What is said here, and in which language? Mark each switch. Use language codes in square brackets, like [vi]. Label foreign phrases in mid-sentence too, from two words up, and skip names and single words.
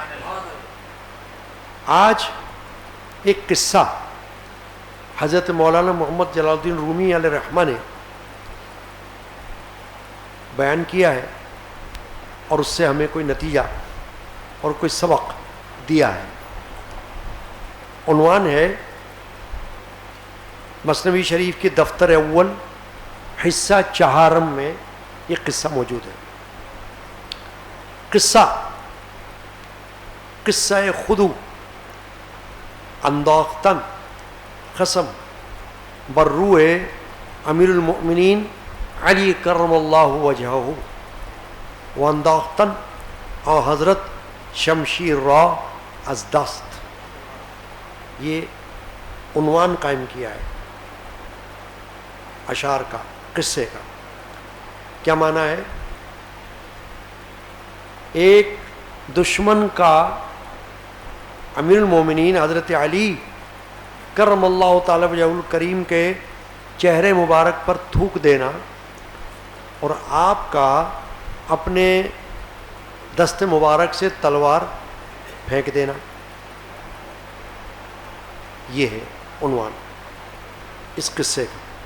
[ur] آج ایک قصہ حضرت مولانا محمد جلال الدین رومی [ar] علیہ الرحمہ [ur] نے بیان کیا ہے، اور اس سے ہمیں کوئی نتیجہ اور کوئی سبق دیا ہے. عنوان ہے مثنوی شریف کے دفتر اول حصہ چہارم میں یہ قصہ موجود ہے. [fa] قصہ خدو انداختن قسم بر روح امیر المؤمنین علی [ar] کرم اللہ وجہہ [fa] و انداختن آ حضرت شمشیر را از دست. [ur] یہ عنوان قائم کیا ہے اشعار کا، قصے کا. کیا معنی ہے؟ ایک دشمن کا امیر المومنین حضرت علی [ar] کرم اللہ تعالی وجہہ الکریم [ur] کے چہرے مبارک پر تھوک دینا اور آپ کا اپنے دست مبارک سے تلوار پھینک دینا، یہ ہے عنوان اس قصے کا۔